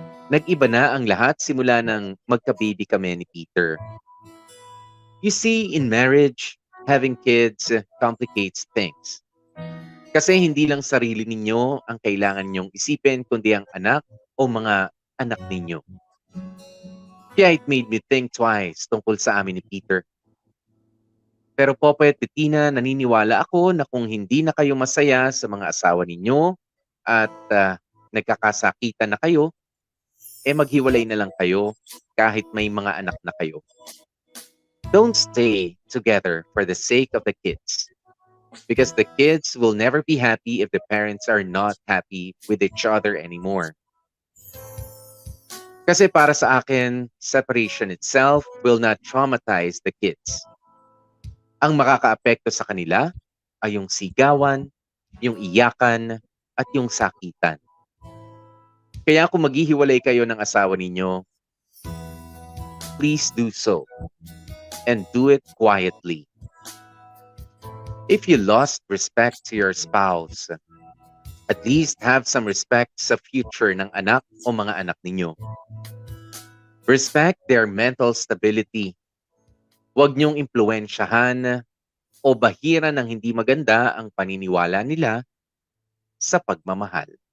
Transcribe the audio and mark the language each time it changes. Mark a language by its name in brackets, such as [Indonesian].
[Filipino] Nag-iba na ang lahat simula nang magka-baby kami ni Peter. [English] You see, in marriage, having kids complicates things. [Filipino] Kasi hindi lang sarili ninyo ang kailangan ninyong isipin, kundi ang anak o mga anak ninyo. Kaya [English] it made me think twice [Filipino] tungkol sa amin ni Peter. Pero Popoy at Bettina, naniniwala ako na kung hindi na kayo masaya sa mga asawa ninyo at nagkakasakitan na kayo, maghiwalay na lang kayo kahit may mga anak na kayo. [English] Don't stay together for the sake of the kids. Because the kids will never be happy if the parents are not happy with each other anymore. [Filipino] Kasi para sa akin, [English] separation itself will not traumatize the kids. [Filipino] Ang makakaapekto sa kanila ay yung sigawan, yung iyakan, at yung sakitan. Kaya kung maghihiwalay kayo ng asawa ninyo, [English] please do so. And do it quietly. If you lost respect to your spouse, at least have some respect [Filipino] sa future ng anak o mga anak ninyo. [English] Respect their mental stability. [Filipino] Huwag niyong impluwensyahan o bahiran ng hindi maganda ang paniniwala nila sa pagmamahal.